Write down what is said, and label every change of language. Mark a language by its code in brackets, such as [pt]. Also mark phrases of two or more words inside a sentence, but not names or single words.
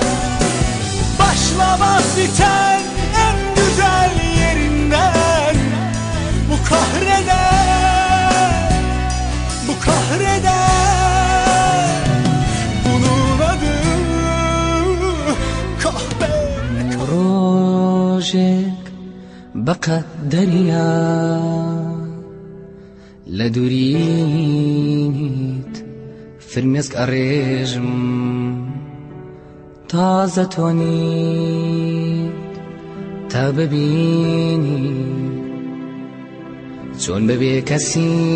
[tr] Başlamaz biten en güzel yerinden, bu kahreder, bu kahreder. Bunun adı kahve. [ckb] ڕۆژێک بەقەت دەریا لە دوورینیت فرمێسک ئەڕێژم تازە تۆنیت تا ببینی چۆن بەبێ کەسی